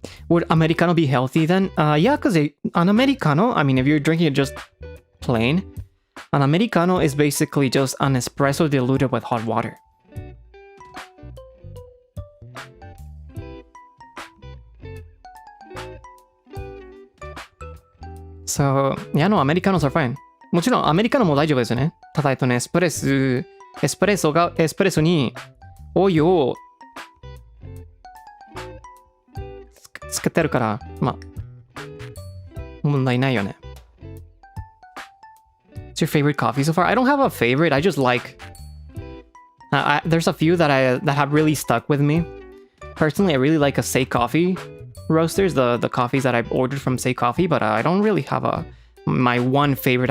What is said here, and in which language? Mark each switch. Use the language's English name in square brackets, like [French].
[English] Would Americano be healthy then? Yeah, because an Americano, I mean, if you're drinking it just plain, an Americano is basically just an espresso diluted with hot water. So, yeah, no, Americanos are fine. [Japanese] もちろん、アメリカノも大丈夫ですよね。ただ、エスプレッソにお湯をつけてるから、まあ、問題ないよね。 [English] What's your favorite coffee so far? I don't have a favorite. I just like... there's a few that have really stuck with me. Personally, I really like a Say Coffee roasters, the coffees that I've ordered from Say Coffee, but I don't really have my one favorite.